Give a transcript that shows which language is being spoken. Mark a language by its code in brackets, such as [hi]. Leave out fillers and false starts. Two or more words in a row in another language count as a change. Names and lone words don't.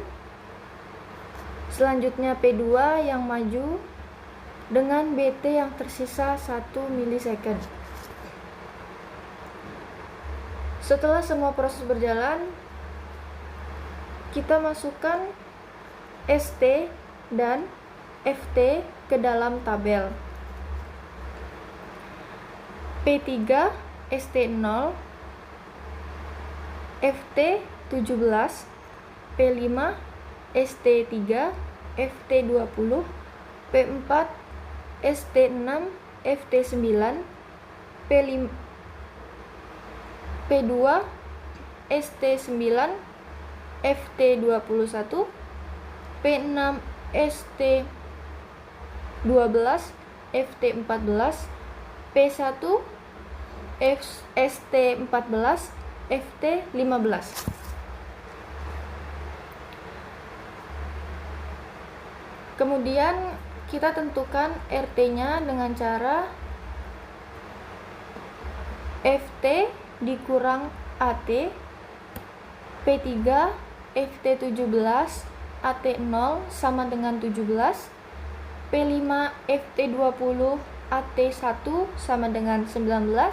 [id] Selanjutnya P2 yang maju dengan BT yang tersisa 1 milisecond. Setelah semua proses berjalan, kita masukkan ST dan FT ke dalam tabel. P3 ST0, FT 17, P5 ST3, FT 20, P4 ST6, FT 9, P2 ST9, FT 21, P6 ST 12, FT 14, P1 ST 14, FT 15. Kemudian kita tentukan RT-nya dengan cara FT dikurang AT, P3 FT 17, AT 0 sama dengan 17, P5 FT 20, AT 1 sama dengan 19,